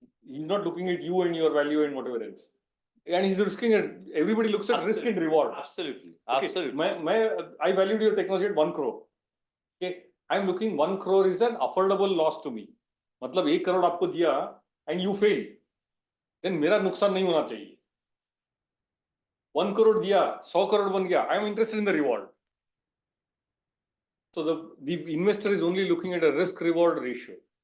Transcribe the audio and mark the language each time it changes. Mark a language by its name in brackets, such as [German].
[English] He's not looking at you and your value and whatever else. And he's risking it. Everybody looks at risk and reward. Absolutely. Okay, I valued your technology at 1 crore. Okay, I'm looking 1 crore is an affordable loss to me. [Hindi] मतलब 1 crore आपको दिया [English] and you fail. Then [Hindi] मेरा नुकसान नहीं होना चाहिए. 1 crore दिया, 100 crore बन गया. [English] I'm interested in the reward. So the investor is only looking at a risk reward ratio.